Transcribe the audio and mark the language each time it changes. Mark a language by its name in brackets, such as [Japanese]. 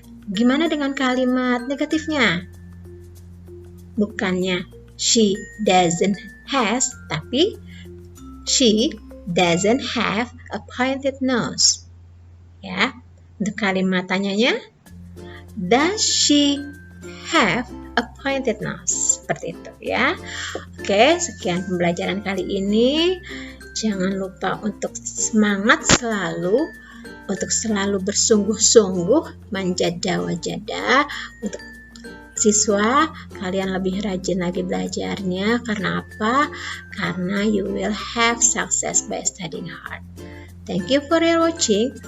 [Indonesian] Gimana dengan kalimat negatifnya? Bukannya [English] she doesn't has, [Indonesian] tapi [English] she doesn't have a pointed nose. [Indonesian] Ya, untuk kalimat tanyanya, [English] does she have a pointed nose? [Indonesian] Seperti itu ya. Oke, sekian pembelajaran kali ini. Jangan lupa untuk semangat selalu, untuk selalu bersungguh-sungguh manjada wajada. Untuk siswa, kalian lebih rajin lagi belajarnya. Karena apa? Karena [English] you will have success by studying hard. Thank you for your watching.